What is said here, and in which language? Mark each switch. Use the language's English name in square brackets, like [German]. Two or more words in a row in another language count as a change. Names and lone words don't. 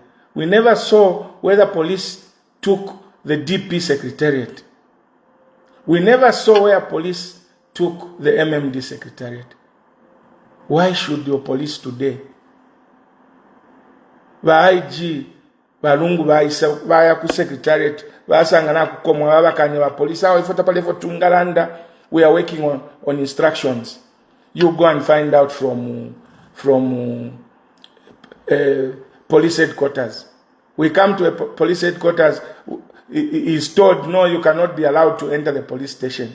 [English] We never saw where the police took the DP secretariat. We never saw where police took the MMD secretariat. Why should your police today? IG, [Bemba] balungu baya ku secretariat, basangana kukomwa babakanye ba police aho ifota pale for tungalanda. [English] We are working on instructions. You go and find out from police headquarters. We come to a police headquarters, is told, no, you cannot be allowed to enter the police station.